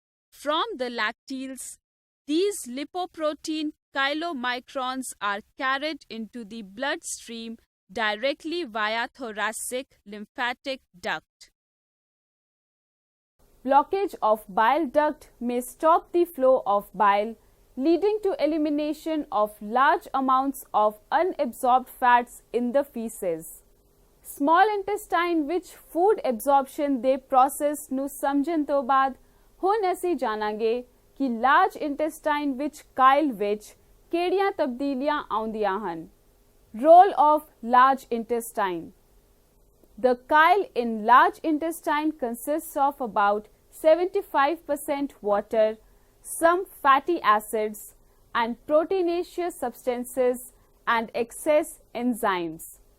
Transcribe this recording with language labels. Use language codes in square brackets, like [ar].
[en] From the lacteals, these lipoprotein chylomicrons are carried into the bloodstream directly via thoracic lymphatic duct. Blockage of bile duct may stop the flow of bile, leading to elimination of large amounts of unabsorbed fats in the feces. [pa] Small intestine ਵਿੱਚ food absorption ਦੇ process ਨੂੰ ਸਮਝਣ ਤੋਂ ਬਾਅਦ ਹੁਣ ਅਸੀਂ ਜਾਣਾਂਗੇ ਕਿ large intestine ਵਿੱਚ chyle ਵਿੱਚ ਕਿਹੜੀਆਂ ਤਬਦੀਲੀਆਂ ਆਉਂਦੀਆਂ ਹਨ। [en] Role of large intestine. The chyle in large intestine consists of about 75% water, some fatty acids, and proteinaceous substances and excess enzymes.